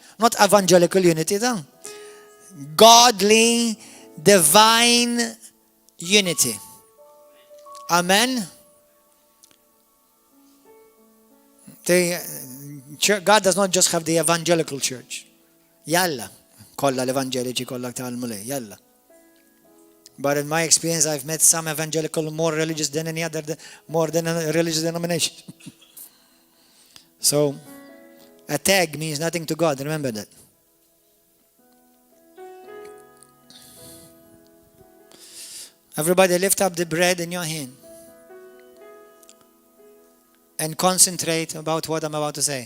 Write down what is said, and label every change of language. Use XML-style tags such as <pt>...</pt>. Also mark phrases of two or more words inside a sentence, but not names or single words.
<en>Not evangelical unity, though. Godly, divine unity. Amen? God does not just have the evangelical church. Yalla.</en> <mt>Kolla l-evangeliċi kollha tal-mulej, yalla.</mt> <en>But in my experience, I've met some evangelical more religious than any other, more than a religious denomination. So, a tag means nothing to God. Remember that. Everybody lift up the bread in your hand and concentrate about what I'm about to say.</en>